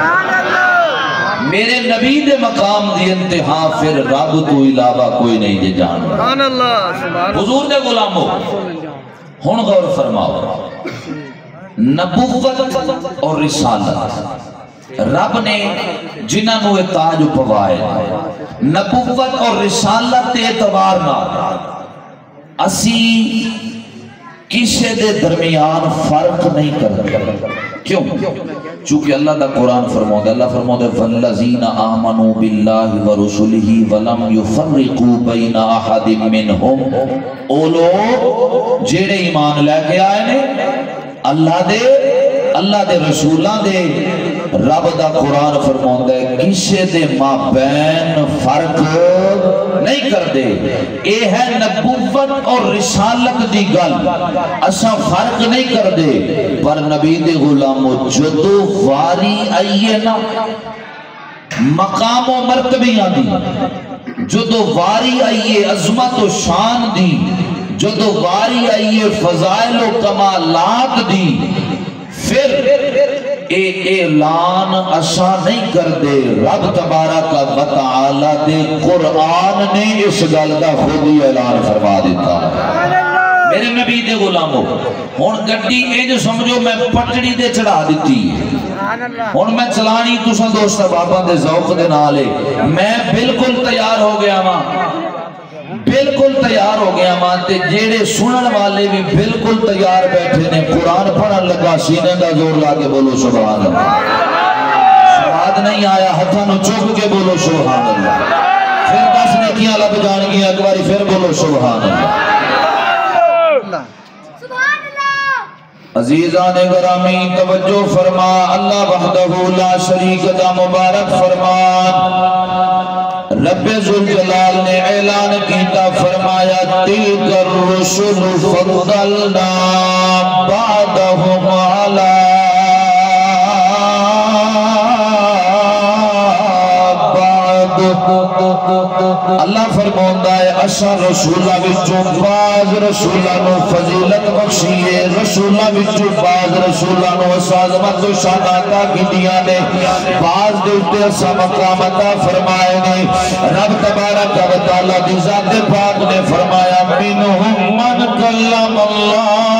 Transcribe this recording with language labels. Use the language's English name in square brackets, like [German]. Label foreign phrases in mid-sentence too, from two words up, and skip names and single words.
[Punjabi] میرے نبی دے مقام دی انتہا پھر رب تو علاوہ کوئی نہیں جانتا۔ حضور دے غلاموں ہن غور فرماؤ، نبوت اور رسالت رب نے جنہاں نو تاج پوائے، نبوت اور رسالت اعتبار نہ اسی کسی دے درمیان فرق نہیں کرتے۔ کیوں؟ چونکہ اللہ دا قرآن فرماؤں، اللہ فرماؤں [Arabic] وَالَّذِينَ آمَنُوا بِاللَّهِ وَرُسُلِهِ وَلَمْ يُفَرِّقُوا بَيْنَ أَحَدٍ مِّنْهُمْ۔ [Punjabi] او لوگ جیڑے ایمان لے کے آئے نے اللہ دے رسولاں دے، رب دا قرآن فرماؤں ہے کسے دے مابین فرق نہیں کر دے۔ اے ہے نبوت اور رسالت دی گل، اساں فرق نہیں کر دے، پر نبی دے غلاموں جدو واری آئیے نا مقام و مرتبیاں دی، جدو واری آئیے عظمت و شان دی، جدو واری آئیے فضائل و کمالات دی، پھر اے اعلان اساں نہیں کر دے، رب [Arabic] تبارک و تعالی [Punjabi] دے قرآن نے اس گل دا خود ہی اعلان فرما دیتا۔ میرے نبی دے غلاموں ہن گڈی انج سمجھو میں پٹڑی دے چڑھا دیتی ہن میں چلانی تساں دوست بابا دے ذوق دے نال میں بالکل تیار ہو گیا ماں، بالکل تیار ہو گیا ماں تے جیڑے سنن والے بھی بالکل تیار بیٹھے نے، قرآن پڑھن لگا سینے دا زور لا کے بولو [Arabic] سبحان اللہ، [Punjabi] سواد نہیں آیا ہتھاں نو چک کے بولو [Arabic] سبحان اللہ، [Punjabi] پھر 10 نیکیاں لب جان گیا ایک باری پھر بولو [Arabic] سبحان اللہ۔ [Punjabi] عزیزان گرامی توجہ فرما، [Arabic] اللہ وحدہ لا شریک [Punjabi] دا مبارک فرمان رب ذوالجلال نے اعلان کیتا، فرمایا [Arabic] تلک الرسل فضلنا بعدهم علی بعد۔ [Punjabi] اللہ فرماؤندہ ہے اسا رسولہ وچوں باز رسولہ نو فضیلت بخشیے، رسولہ وچوں باز رسولہ نو عظمت و شان عطا کیتیاں نے، باز دے اوتے اسا مقام عطا فرمائے نے۔ رب [Arabic] تبارک و تعالی [Punjabi] دی ذات پاک نے فرمایا [Arabic] منہم من کلم اللہ،